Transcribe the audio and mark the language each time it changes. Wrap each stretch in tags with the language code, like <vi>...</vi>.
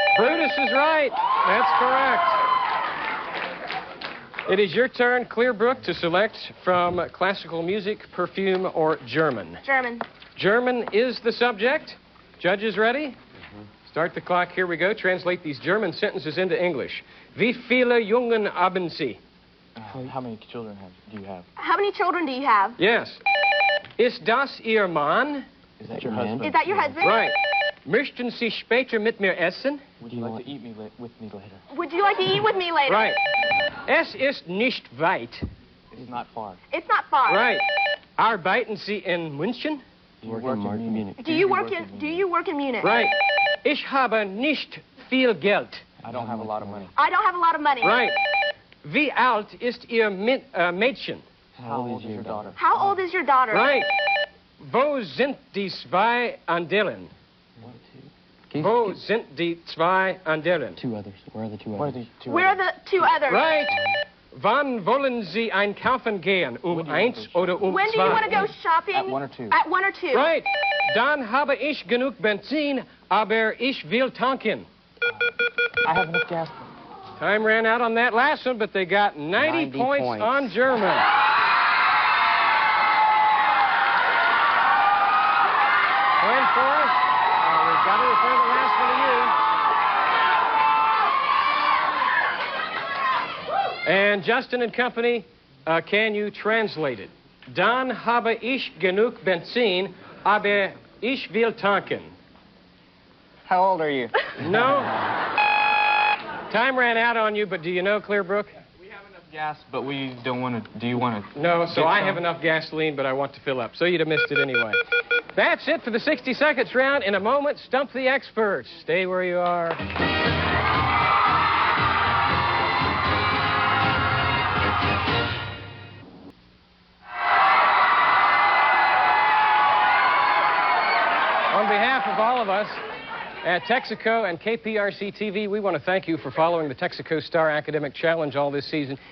<en>Brutus is right. That's correct. It is your turn, Clearbrook, to select from classical music, perfume, or German. German. German is the subject. Judges ready? Start the clock. Here we go. Translate these German sentences into English.</en> <de>Wie viele Jungen haben Sie?</de> <en>How many children do you have? How many children do you have?</en> <de>Yes. Ist das Ihr Mann?</de> <en>Is that your husband? Is that your husband? Right.</en> <de>Möchten Sie später mit mir essen?</de> <en>Would you like to eat with me later? Would you like to eat with me later?</en> <de>Right. Es ist nicht weit.</de> <en>It's not far. It's not far. Right.</en> <de>Arbeiten Sie in München?</de> <en>Do you work in Munich? Do you work in Munich? Right.</en> <de>Ich habe nicht viel Geld.</de> <en>I don't have a lot of money. I don't have a lot of money.</en> <de>Right. Wie alt ist Ihr Mädchen?</de> <en>How old is your daughter? How old is your daughter? Right.</en> <de>Wo sind die zwei anderen? Wo sind die zwei anderen?</de> <en>Two others. Where are the two others? Where are the two others? Right.</en> <de>Wann wollen Sie einkaufen gehen? Eins oder</de> <en>When do you want to</en> <de>zwei?</de> <en>go shopping? At 1 or 2. At 1 or 2. Right.</en> <de>Dann habe ich genug Benzin, aber ich will tanken.</de> <en>I have enough gas. Time ran out on that last one, but they got 90 points on German. Klein Forest, we've got to refer the last one to you. And Justin and company, can you translate it?</en> <de>Dann habe ich genug Benzin, aber ich will tanken.</de> <en>How old are you? No. Time ran out on you, but do you know Clearbrook? We have enough gas, but we don't want to. Do you want to? No, so I some? have enough gasoline, but I want to fill up. So you'd have missed it anyway. That's it for the 60 seconds round. In a moment, Stump the Experts. Stay where you are. On behalf of all of us at Texaco and KPRC TV, we want to thank you for following the Texaco Star Academic Challenge all this season.</en>